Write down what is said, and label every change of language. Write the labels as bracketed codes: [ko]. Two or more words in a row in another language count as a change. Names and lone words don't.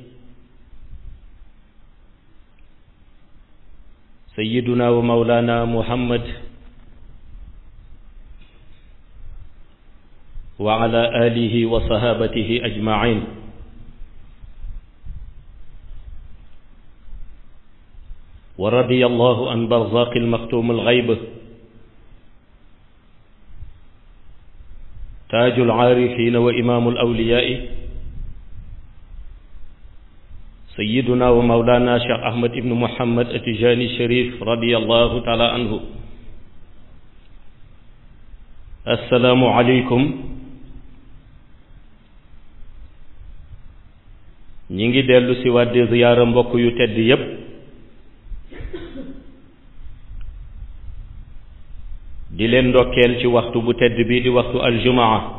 [ar] سيدنا ومولانا محمد وعلى آله وصحابته أجمعين ورضي الله عن برزاق المختوم الغيب تاج العارفين وإمام الأولياء سيدنا ومولانا شيخ أحمد بن محمد التجاني الشريف رضي الله تعالى عنه. السلام عليكم. [wo] ñi ngi dellu si waat di ziyaara mbokk yu tedd yépp di leen ndokkeel ci waxtu bu tedd bi di waxtu aljumaa